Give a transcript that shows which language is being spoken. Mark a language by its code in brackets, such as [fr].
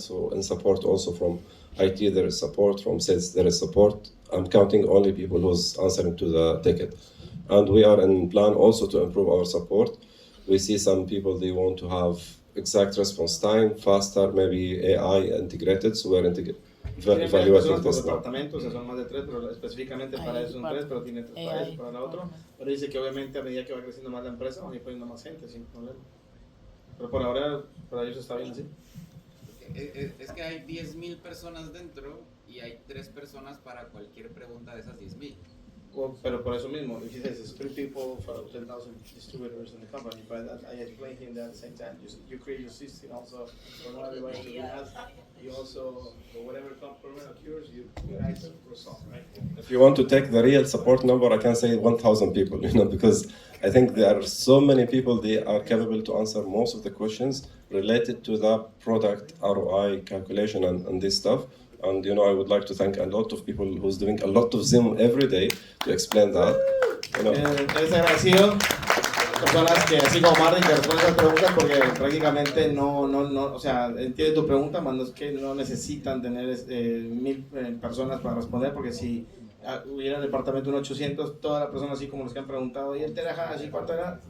[en] So in support also from IT there is support, from sales there is support. I'm counting only people who's answering to the ticket, and we are in plan also to improve our support. We see some people they want to have exact response time, faster, maybe AI integrated. So we're evaluating this now. [es] Departamentos, son más de 3, pero específicamente para eso son 3, pero tiene 3 para eso, para la otra. Pero dice que obviamente a medida que va creciendo más la empresa van a ir poniendo más gente sin problema. Pero por ahora, para ellos está bien así. Es que hay 10,000 personas dentro y hay 3 personas para cualquier pregunta de esas 10,000. [en] Well, [es] pero por eso mismo, [en] if he says it's 3 people for 10,000 distributors in the company, but I explained him that at the same time, you create your system also for not everybody to be asked. You also, for whatever problem occurs, you ask for some, right? If you want to take the real support number, I can say 1,000 people, you know, because I think there are so many people, they are capable to answer most of the questions related to the product ROI calculation and this stuff. And you know, I would like to thank a lot of people who's doing a lot of Zoom every day to explain that. You know. [es] Es agradecido, personas que así como Martin que responden esas preguntas porque prácticamente no, o sea, entiende tu pregunta, mas no es que no necesitan tener 1,000 personas para responder, porque si hubiera en el departamento un 800, todas las personas así como los que han preguntado, ¿y el terahash así cuánto era?